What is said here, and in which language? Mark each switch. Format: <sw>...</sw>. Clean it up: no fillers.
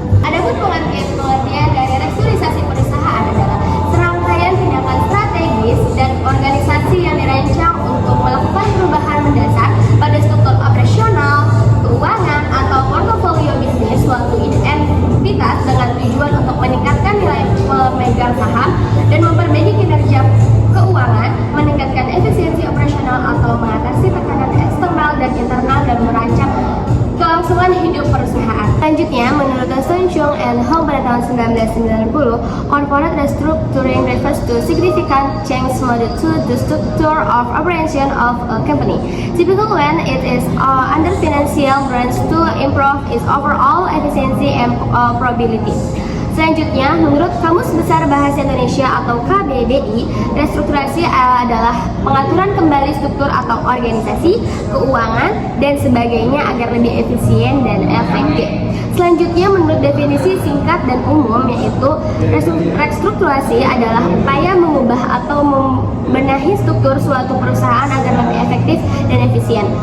<id>Adapun pengertian dari restrukturisasi perusahaan adalah serangkaian tindakan strategis dan organisasi yang dirancang untuk melakukan perubahan mendasar pada struktur operasional, keuangan, atau portofolio bisnis suatu entitas dengan tujuan untuk meningkatkan nilai pemegang saham dan memperbaiki kinerja keuangan, meningkatkan efisiensi operasional atau mengatasi tekanan eksternal dan internal dan merancang kelangsungan hidup perusahaan. Selanjutnya, menurut</id> <en>Sun Chung and Hong</en> <id>pada tahun</id> <en>1990, corporate restructuring refers to significant change made to the structure of operation of a company, typically when it is under financial branch to improve its overall efficiency and profitability.</en> <id>Selanjutnya, menurut Kamus Besar Bahasa Indonesia atau KBBI, restrukturasi adalah pengaturan kembali struktur atau organisasi, keuangan, dan sebagainya agar lebih efisien dan efektif. Selanjutnya, menurut definisi singkat dan umum, yaitu restrukturasi adalah upaya mengubah atau membenahi struktur suatu perusahaan agar lebih efektif dan efisien.</id>